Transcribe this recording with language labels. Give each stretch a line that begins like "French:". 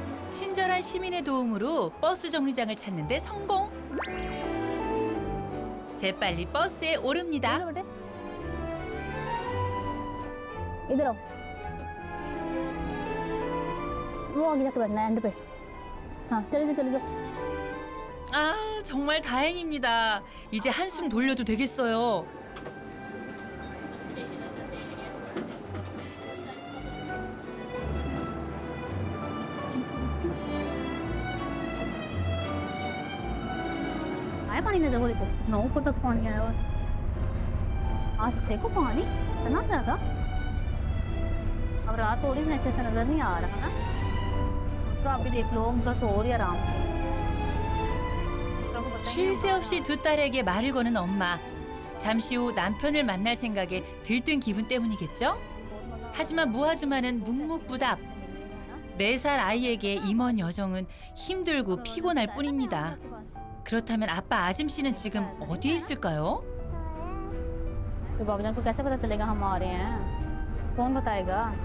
Korean: 친절한 시민의 도움으로 버스 정류장을 찾는데 성공. 재빨리 버스에 오릅니다.
Hindi: इधर आओ वो आगे जाके बैठना है एंड पे हाँ चलो चलो चलो
Korean: 아, 정말 다행입니다. 이제 한숨 돌려도 되겠어요.
Hindi: आया पानी नजर वो देखो कितना ऊपर तक पानी आया हुआ है आज देखो पानी इतना ज्यादा अब रात हो रही है अच्छे से नजर नहीं आ रहा ना उसका आप भी देख लो मतलब सो रही है आराम से
Korean: 쉴 새 없이 두 딸에게 말을 거는 엄마. 잠시 후 남편을 만날 생각에 들뜬 기분 때문이겠죠? 하지만 무아즈마는 묵묵부답. 4살 아이에게 임원 여정은 힘들고 피곤할 뿐입니다. 그렇다면 아빠 아짐 씨는 지금 어디에 있을까요?
Hindi: तो बाबूजान को कैसे पता चलेगा हम आ रहे हैं कौन बताएगा